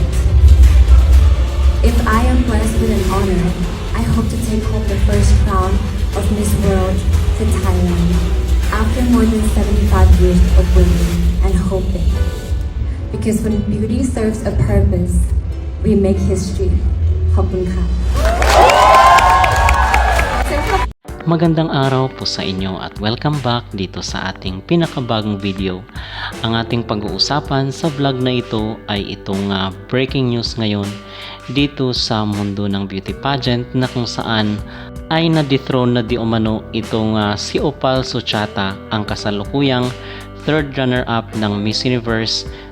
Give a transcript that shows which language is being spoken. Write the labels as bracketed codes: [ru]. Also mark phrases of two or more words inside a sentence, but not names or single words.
[en] If I am blessed with an honor, I hope to take home the first crown of Miss World to Thailand after more than 75 years of waiting and hoping. Because when beauty serves a purpose, we make history. [th] ขอบคุณค่ะ [tl] Magandang araw po sa inyo at [en] welcome back [tl] dito sa ating pinakabagong video. Ang ating pag-uusapan sa vlog na ito ay itong [en] breaking news [tl] ngayon dito sa mundo ng [en] beauty pageant [tl] na kung saan ay na-dethrone na di umano itong si Opal Suchata, ang kasalukuyang [en] third runner-up [tl] ng Miss Universe